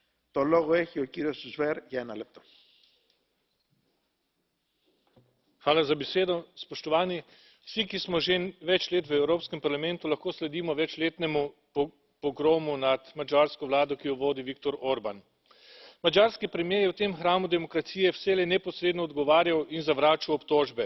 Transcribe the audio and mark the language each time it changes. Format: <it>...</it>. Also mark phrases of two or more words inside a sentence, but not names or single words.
<el>Το λόγο έχει ο κύριος Σβέρ για ένα λεπτό.</el> <sl>Hvala za besedo. Spoštovani, vsi, ki smo že več let v Evropskem parlamentu, lahko sledimo večletnemu pogromu nad madžarsko vlado, ki jo vodi Viktor Orban. Madžarski premier je v tem hramu demokracije vselej neposredno odgovarjal in zavračal obtožbe.</sl>